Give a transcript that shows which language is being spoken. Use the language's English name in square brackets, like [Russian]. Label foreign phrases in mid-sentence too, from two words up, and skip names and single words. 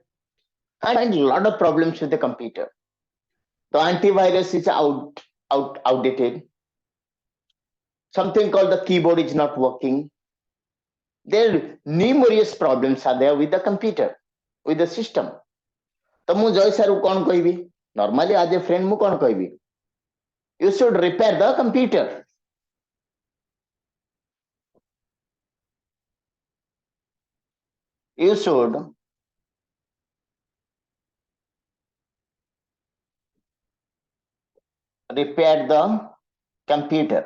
[English] I find a lot of problems with the computer. The antivirus is outdated. Something called the keyboard is not working. There are numerous problems are there with the computer, with the system. [Odia] ତ ମୁ ଜୟ ସର କଉଣ କହବି? [English] Normally as a friend [Odia] ମୁ କଉଣ କହବି? [English] You should repair the computer. You should repair the computer.